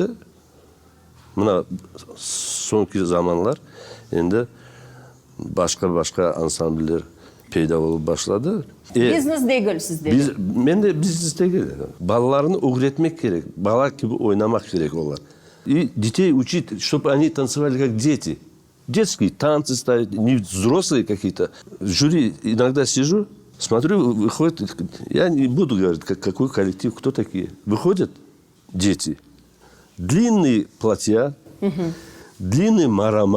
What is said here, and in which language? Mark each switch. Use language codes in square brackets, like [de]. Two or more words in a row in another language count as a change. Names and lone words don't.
[crh] Buna sonki zamanlar şimdi başka ansambller peyda olup başladı. Biznes değil sizde. Ben de biznes değil. Balalarını öğretmek gerek. Bala gibi oynamak gerek olar. [ru] И детей учить, чтобы они танцевали как дети. Детские танцы ставить, не взрослые какие-то. В жюри иногда сижу, смотрю, выходит, я не буду говорить, какой коллектив, кто такие. Выходят дети. Длинные платья, длинные марама.